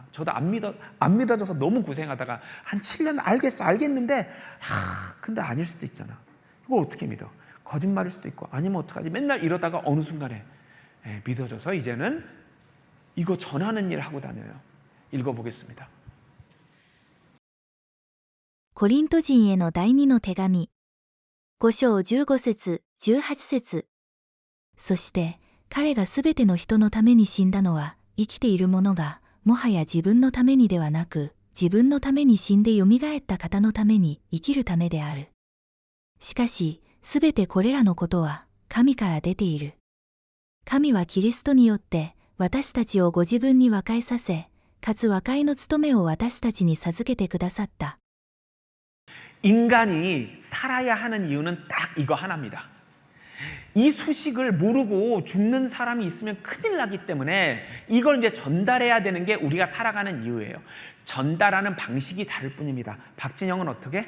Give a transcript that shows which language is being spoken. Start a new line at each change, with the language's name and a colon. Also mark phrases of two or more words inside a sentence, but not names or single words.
Korean: 저도 안 믿어져서 너무 고생하다가 한 7년 알겠는데 근데 아닐 수도 있잖아. 이걸 어떻게 믿어? 거짓말일 수도 있고 아니면 어떡하지? 맨날 이러다가 어느 순간에 믿어져서 이제는 이거 전하는 일 하고 다녀요. 읽어보겠습니다.
Japanese: コリント人への第二の手紙。5章15節、18節。そして、彼がすべての人のために死んだのは、生きている者が、もはや自分のためにではなく、自分のために死んでよみがえった方のために生きるためである。しかし、すべてこれらのことは、神から出ている。神はキリストによって、私たちをご自分に和解させ、かつ和解の務めを私たちに授けてくださった。
Korean: 인간이 살아야 하는 이유는 딱 이거 하나입니다. 이 소식을 모르고 죽는 사람이 있으면 큰일 나기 때문에 이걸 이제 전달해야 되는 게 우리가 살아가는 이유예요. 전달하는 방식이 다를 뿐입니다. 박진영은 어떻게?